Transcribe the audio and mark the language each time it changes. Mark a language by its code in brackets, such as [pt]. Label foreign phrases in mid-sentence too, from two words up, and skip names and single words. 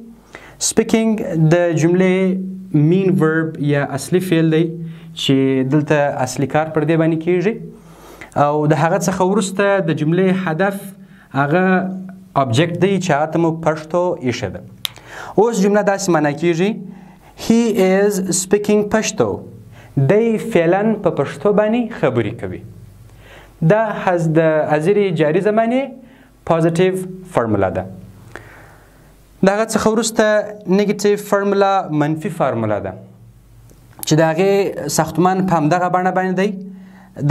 [ps] سپیکینګ د جملې [en] main verb [ps] یا اصلي فعل دی چې دلته اصلي کار پر دې باندې کیږي، او د هغه څخه وروسته د جملې هدف هغه object دی چې هغه ته مو پښتو ایښې ده. اوس جمله داسې معنا کیږي [en] he is speaking [ps] پښتو. دی فعلا په پښتو باندې خبرې کوي. دا د حاضرې جاري زمانې [en] positive formula [ps] ده. د هغه څخه وروسته [en] negative formula [ps] منفي فارمولا ده چې د هغې ساختمان په همدغه بڼه باندې دی.